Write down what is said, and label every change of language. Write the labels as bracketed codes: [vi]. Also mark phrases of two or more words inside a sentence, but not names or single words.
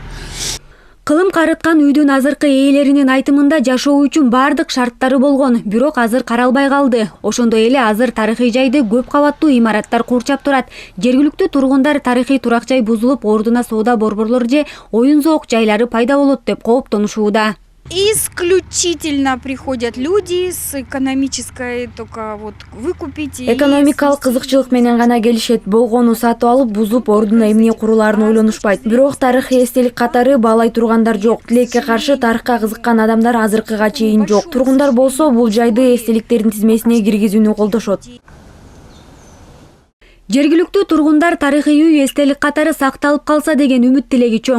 [ky] Кылым карыткан үйдүн азыркы ээлеринин айтымында жашоо үчүн бардык шарттары болгон, бирок азыр каралбай калды. Ошондой эле азыр тарыхый жайды көп кабаттуу имараттар курчап турат. Жергиликтүү тургундар тарыхый турак жай бузулуп, ордуна соода борборлор же оюн зоок жайлары пайда болот деп кооптонушууда. [ru] Исключительно приходят люди с экономической только вот выкупить. [ky] Экономикалык кызыкчылык менен гана келишет. Болгону сатып алып, бузуп, ордуна эмне курулаарын ойлонушпайт. Бирок тарыхый эстелик катары баалай тургандар жок. Тилекке каршы тарыхка кызыккан адамдар азыркыга чейин жок. Тургундар болсо бул жайды эстеликтердин тизмесине киргизүүнү колдошот. Жергиликтүү тургундар тарыхый үй эстелик катары сакталып калса деген үмүт тилеги чоң.